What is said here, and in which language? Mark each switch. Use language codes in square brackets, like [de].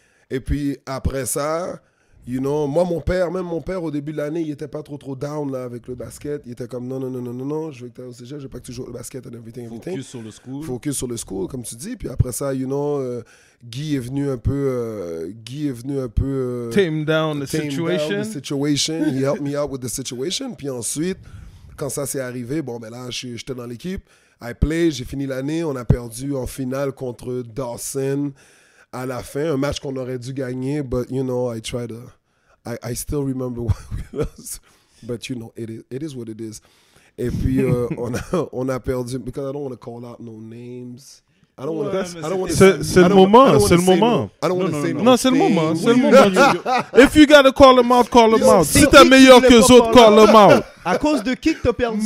[fr] Et puis, après ça... [en] You know, [fr] moi, même mon père, au début de l'année, il était pas trop down là, avec le basket. Il était comme non, je veux que tu ailles au cégep, je veux pas que tu joues au basket and everything. Focus sur le school. Focus sur le school, comme tu dis. Puis après ça, you know, Guy est venu un peu... [en] Tame down the situation. He helped me out with the situation. [fr] Puis ensuite, quand ça s'est arrivé, bon, ben là, j'étais dans l'équipe. [en] I played, [fr] j'ai fini l'année. On a perdu en finale contre Dawson. À la fin, un match qu'on aurait dû gagner, [en] but you know, I still remember what we lost, but you know, it is what it is. [fr] Et puis on a perdu [en] because I don't want to call out no names. I don't want to. [fr] C'est le moment. C'est le moment. [en] I don't want to say no. [fr] Non, c'est le moment. C'est le moment. [en] If you gotta call them out, call them out. [fr] Si t'es meilleur que les autres, [en] call them out. [fr] À cause de qui que t'as perdu?